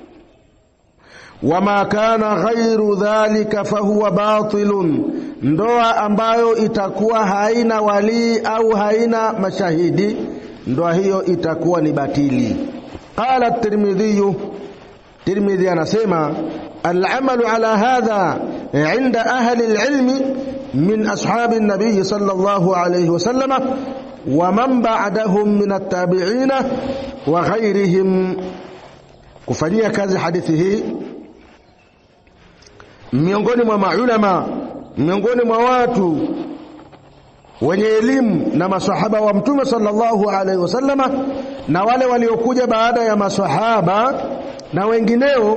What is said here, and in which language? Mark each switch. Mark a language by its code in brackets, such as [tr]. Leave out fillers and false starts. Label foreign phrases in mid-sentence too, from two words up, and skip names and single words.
[ar] وما كان غير ذلك فهو باطل, [sw] ndoa ambayo itakuwa haina wali au haina mashahidi, ndoa hiyo itakuwa ni batili. [ar] قال الترمذي anasema العمل على هذا عند أهل العلم من أصحاب النبي صلى الله عليه وسلم ومن بعدهم من التابعين وغيرهم, [sw] kufanyia kazi hadithi hii miongoni mwa maulama, miongoni mwa watu wenye elimu na masahaba wa Mtume [ar] صلى الله عليه وسلم, [sw] na wale waliokuja baada ya masahaba na wengineo.